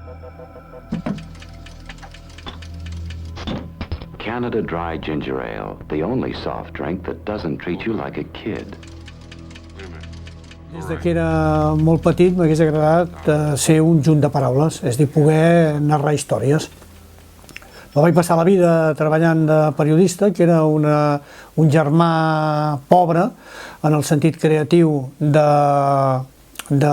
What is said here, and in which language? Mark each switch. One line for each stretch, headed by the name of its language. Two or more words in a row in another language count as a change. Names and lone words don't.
English: Canada Dry Ginger Ale, the only soft drink that doesn't treat you like a kid.
Catalan: Des que era molt petit m'hagués agradat ser un junt de paraules, és a dir, poder narrar històries. No vaig passar la vida treballant de periodista, que era un germà pobre en el sentit creatiu de